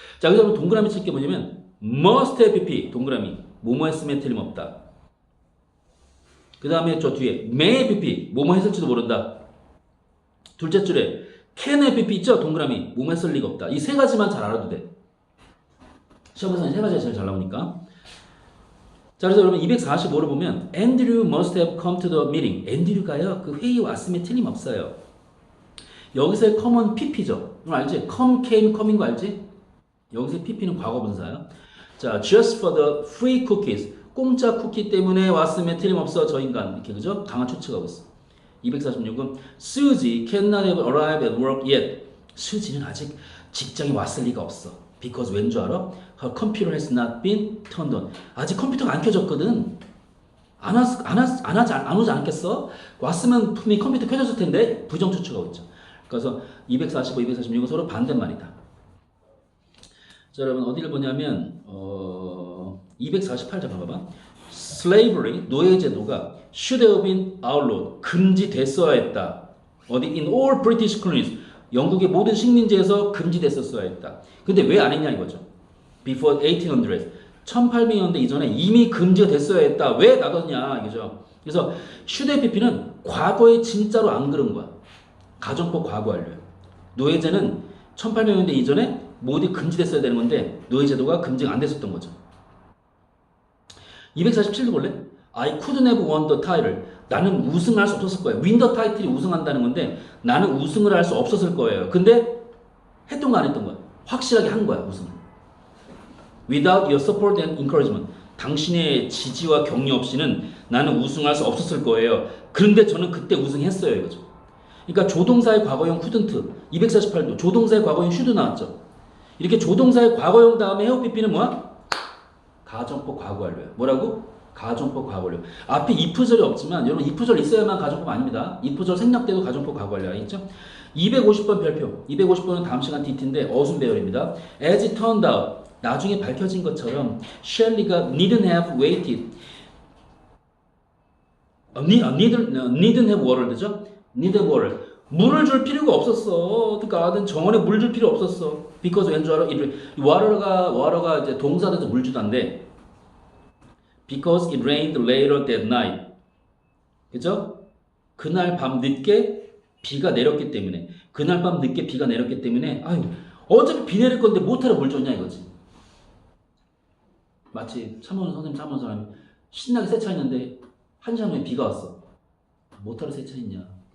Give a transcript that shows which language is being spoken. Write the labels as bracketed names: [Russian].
[Korean] 자, 여기서 동그라미 칠 게 뭐냐면 must have pp 동그라미 뭐뭐 했으면 틀림없다. 그 다음에 저 뒤에 may have pp 뭐뭐 했을지도 모른다. 둘째 줄에 can have pp 있죠? 동그라미 뭐뭐 했을 리가 없다. 이 세 가지만 잘 알아도 돼. 시험에서는 세 가지가 제일 잘 나오니까. 자, 그래서 여러분 245를 보면 [English] Andrew must have come to the meeting. [Korean] 앤드류가요 그 회의에 왔음에 틀림없어요. 여기서의 come은 pp죠. 그럼 알지? come, came, coming 거 알지? 여기서의 pp는 과거분사야. [English] 자, just for the free cookies. [Korean] 공짜 쿠키 때문에 왔음에 틀림없어 저 인간. 이렇게 그죠? 강한 추측하고 있어. [English] 246은 Suzy cannot have arrived at work yet. [Korean] 수지는 아직 직장에 왔을 리가 없어. Because 왠 줄 알아? [English] Her computer has not been turned on. [Korean] 아직 컴퓨터가 안 켜졌거든. 안 오지 않겠어? 왔으면 분명히 컴퓨터 켜졌을 텐데 부정 추측하고 있죠. 그래서 245, 246은 서로 반대말이다. 자, 여러분 어디를 보냐면 248자 봐봐. [English] Slavery, [Korean] 노예제도가 [English] should have been outlawed, [Korean] 금지됐어야 했다. 어디? [English] In all British colonies, [Korean] 영국의 모든 식민지에서 금지됐었어야 했다. 근데 왜 안 했냐 이거죠. [English] Before 1800s, [Korean] 1800년대 이전에 이미 금지가 됐어야 했다. 왜 놔뒀냐 이거죠. 그래서 should have pp는 과거에 진짜로 안 그런 거야. 가정법 과거 완료야. 노예제는 1800년대 이전에 모두 금지됐어야 되는 건데 노예제도가 금지가 안 됐었던 거죠. 247도 볼래? [English] I couldn't have won the title. [Korean] 나는 우승할 수 없었을 거예요. win the title이 우승한다는 건데 나는 우승을 할 수 없었을 거예요. 근데 했던 거 안 했던 거야. 확실하게 한 거야, 우승을. [English] Without your support and encouragement. [Korean] 당신의 지지와 격려 없이는 나는 우승할 수 없었을 거예요. 그런데 저는 그때 우승했어요, 이거죠. 그러니까 조동사의 과거형 couldn't, 248도 조동사의 과거형 should 나왔죠. 이렇게 조동사의 과거형 다음에 have pp는 뭐야? 가정법 과거 완료야. 뭐라고? 가정법 과거 완료. 앞에 if절이 없지만 여러분 if절 있어야만 가정법 아닙니다. if절 생략돼도 가정법 과거 완료 알겠죠? 250번 별표. 250번은 다음 시간 DT인데 어순 배열입니다. [English] As it turned out. [Korean] 나중에 밝혀진 것처럼 셸리가 [English] needn't have waited. needn't have water죠? need have water. [Korean] 물을 줄 필요가 없었어. 그러니까 정원에 물 줄 필요 없었어. because 왠 줄 알아? water가 이제 동사돼서 물 주다인데 [English] because it rained later that night. [Korean] 그죠? 그날 밤 늦게 비가 내렸기 때문에 그날 밤 늦게 비가 내렸기 때문에 아유 어차피 비 내릴 건데 못하러 물 줬냐 이거지. 마치 참모는 선생님 참모는 사람이 신나게 세차했는데 한 시간 후에 비가 왔어. 못하러 세차했냐.